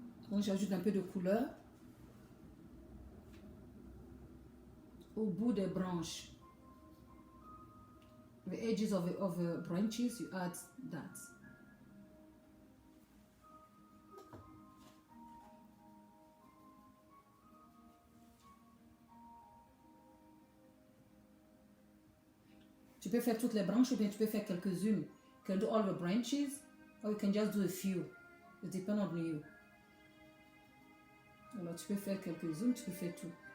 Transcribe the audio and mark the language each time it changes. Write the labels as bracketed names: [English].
[French] Donc j'ajoute un peu de couleur au bout des branches. [English] The edges of the branches, you add that. [French] Tu peux faire toutes les branches ou bien tu peux faire quelques-unes. [English] You can do all the branches or you can just do a few. It depends on you. [French] Alors tu peux faire quelques-unes, tu peux faire tout.